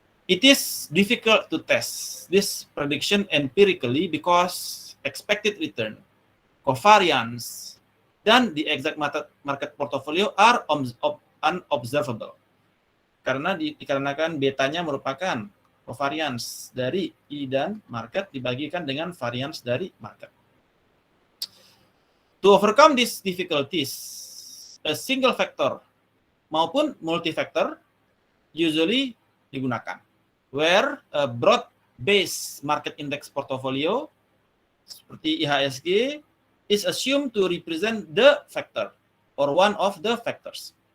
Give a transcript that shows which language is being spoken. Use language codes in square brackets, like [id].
[en] It is difficult to test this prediction empirically because expected return, covariance, [id] dan [en] the exact market portfolio are unobservable. [id] Karena dikarenakan betanya merupakan covariance dari I dan market dibagikan dengan variance dari market. [en] To overcome these difficulties, a single factor [id] maupun [en] multi-factor usually [id] digunakan, [en] where a broad-based market index portfolio [id] seperti [en] IHSG is assumed to represent the factor or one of the factors.